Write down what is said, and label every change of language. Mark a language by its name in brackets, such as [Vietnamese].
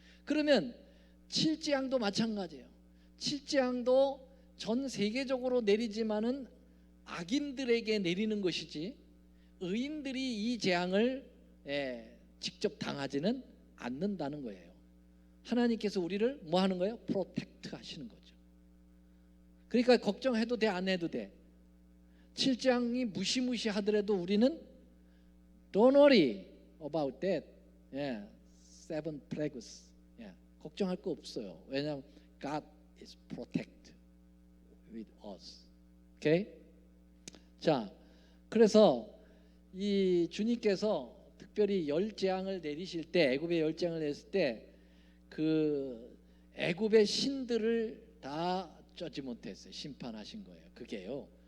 [Korean] 그러면 칠재앙도 마찬가지예요. 칠재앙도 전 세계적으로 내리지만은 악인들에게 내리는 것이지 의인들이 이 재앙을 직접 당하지는 않는다는 거예요. 하나님께서 우리를 뭐 하는 거예요? 프로텍트 하시는 거죠. 그러니까 걱정해도 돼, 안 해도 돼. 칠재앙이 무시무시하더라도 우리는 [English] Don't worry about that. Seven plagues. [Korean] 걱정할 거 없어요. 왜냐하면 [English] God is protect with us. [Korean] 오케이? 자, 그래서 이 주님께서 특별히 열 재앙을 내리실 때, 애굽의 열 재앙을 내렸을 때 그 애굽의 신들을 다 쫓지 못했어요. 심판하신 거예요. 그게요.